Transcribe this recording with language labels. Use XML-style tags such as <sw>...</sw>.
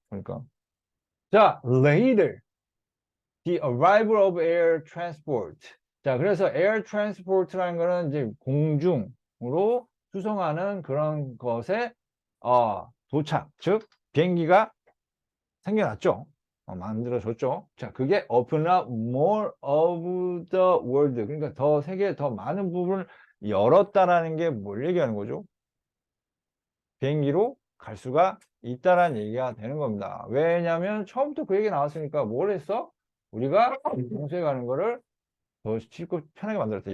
<ko>그러니까. 자,</ko> <en>later. The arrival of air transport.</en> <ko>자, 그래서</ko> <en>air transport</en> <ko>라는 거는 이제 공중으로 수송하는 그런 것의 도착, 즉 비행기가 생겨났죠. 만들어졌죠. 자, 그게</ko> <en>open up more of the world.</en> <ko>그러니까 세계의 더 많은 부분을 열었다라는 게 뭘 얘기하는 거죠? 비행기로 갈 수가 있다라는 얘기가 되는 겁니다. 왜냐하면 처음부터 그 얘기 나왔으니까 뭘 했어? 우리가 평소에 가는 거를 더 쉽고 편하게 만들었다.</ko>